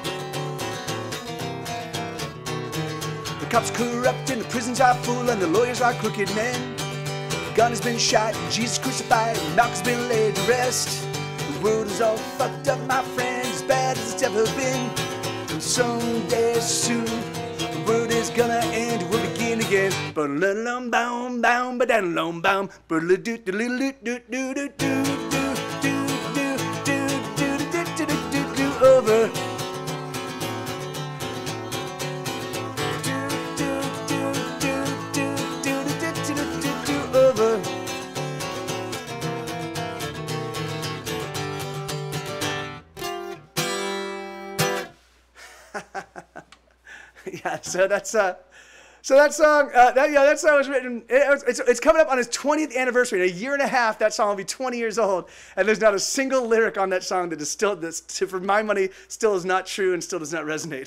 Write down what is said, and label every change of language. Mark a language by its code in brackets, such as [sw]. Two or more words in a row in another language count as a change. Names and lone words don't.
[en] The cops corrupt and the prisons are full and the lawyers are crooked men. The gun has been shot, Jesus crucified, and Malcolm's been laid to rest. The world is all fucked up, my friends, as bad as it's ever been. And someday soon, the world is gonna end, we'll begin again. Ba-la-lum, boom, boom, ba-da-lum, boom, ba-la-do-do-do-do-do-do-do-do-do-do-do-do-do-do. Over. Do-do-do-do-do-do-do-do-do-do-do-do. Over. Yeah, so that song, that song was written. It's coming up on his 20th anniversary. In a year and a half, that song will be 20 years old, and there's not a single lyric on that song that is still, for my money, still is not true and still does not resonate.